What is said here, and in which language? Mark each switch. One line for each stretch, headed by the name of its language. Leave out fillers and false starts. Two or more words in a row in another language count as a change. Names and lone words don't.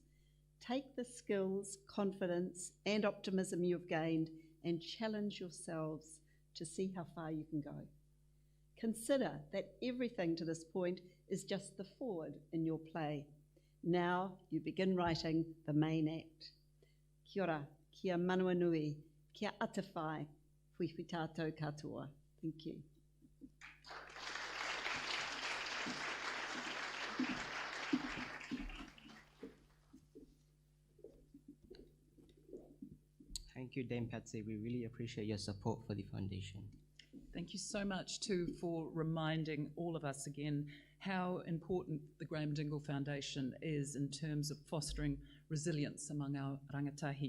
English: Take the skills, confidence, and optimism you've gained and challenge yourselves to see how far you can go. Consider that everything to this point is just the forward in your play. Now you begin writing the main act.
Māori: Kia ora, kia manua nui, kia atawhai, whiwhi tātou katoa.
English: Thank you. Thank you, Dame Patsy. We really appreciate your support for the foundation. Thank you so much too for reminding all of us again how important the Graham Dingle Foundation is in terms of fostering resilience among our rangatahi.